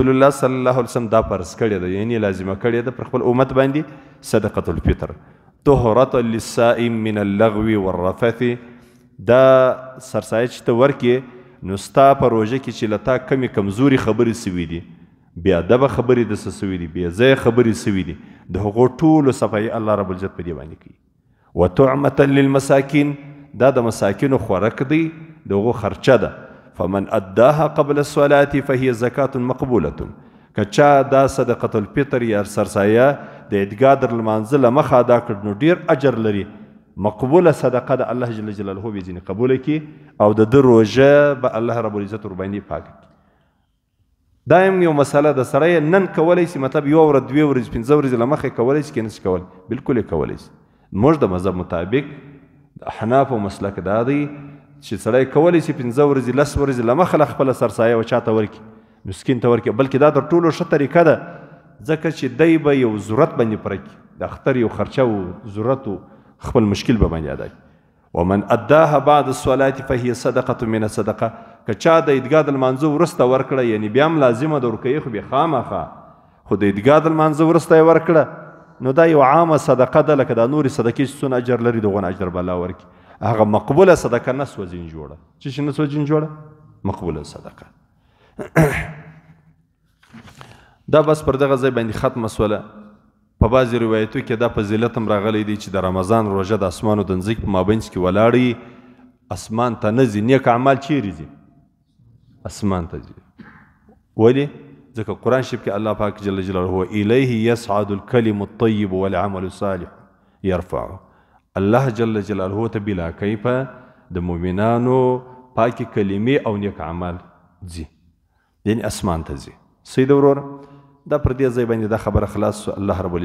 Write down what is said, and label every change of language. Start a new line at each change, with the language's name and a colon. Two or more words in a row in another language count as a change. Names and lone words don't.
Pashto: رسول الله
Arabic: صلی الله علیه وسلم
Pashto: دا فرض کړې ده، یعنې لازمه کړې ده پر خپل امت باندې
Arabic: صدقة الفطر طهرة للصائم من اللغو والرفث.
Pashto: دا سرسایه چې ته ورکې نو ستا په روژه کې چې له تا کمې کمزوري خبرې سوي دي، بې ادبه خبرې درڅه سوي دي، بې ځایه خبرې سوي دي، د هغو ټولو صفایي الله رب العزت په دې باندې کوي.
Arabic: وطعمة للمساکین،
Pashto: دا د مساکینو خوراک دی، د هغو خرچه ده.
Arabic: فمن اداها قبل الصلاة فهي زکاة مقبولة.
Pashto: که چا دا
Arabic: صدقة الفطر
Pashto: یا سرسایه د عیدګاه در لمانځه له مخه ادا کړ نو ډېر اجر لري، مقبوله صدقه د الله
Arabic: جل جلاله
Pashto: به ځینې قبوله کړي او د ده روژه به الله رب العزت ورباندې پاک کړي. دا هم یو مسله ده، سړی نن کولی شي، مطلب یوه ورځ 2 ورځې 5 ورځې له مخې کولی شي که نه شي کولی، بلکل یې کولی شي. موږ د مذهب مطابق د احنافو مسلک دا دی چې سړی کولی شي 5 ورځې 10 ورځې له مخه له خپله سرسایه و چاته ورکړي، مسکین ته ورکړي، بلکې دا تر ټولو ښه طریقه ده، ځکه چې دی به یو ضرورت باندې پوره کړي، د اختر یو خرچه و ضرورت و خپل مشکل به باندې ادا کړي.
Arabic: ومن اداها بعد الصلاة فهي صدقة من الصدقه.
Pashto: که چا د عیدګاه د لمانځه وروسته ورکړه، یعنې بیا هم لازمه ده ورکوي، خو بیا خامخا، خو د عیدګاه د لمانځه وروسته یې ورکړه نو دا یو عامه صدقه ده، لکه دا نورې صدقې چې څونه اجر لري دغونه اجر به الله ورکړي. هغه مقبوله صدقه نه سوځین جوړه. څه شي نه سوځین جوړه؟ مقبوله صدقه. دا بس پر دغه ځای باندې ختمه سوله. په بعضې روایتو کې دا فضیلت هم راغلی دی چې د رمضان روژه د اسمان او د ځمکې په مابینځ کې ولاړ اسمان ته نه ځي، نیک اعمال چیرې ځي؟ اسمان ته ځي. ولې؟ ځکه قرآن شریف کې الله پاک
Arabic: جل جلاله الیه یصعد الکلم الطیب والعمل الصالح یرفعه.
Pashto: الله
Arabic: جل جلاله
Pashto: ته
Arabic: بلا کیفه
Pashto: د مؤمنانو پاکې کلمې او نیک اعمال ځي، یعنې اسمان ته ځي. سید وروره دا پر دې ځای باندې دا خبره خلاص الله رب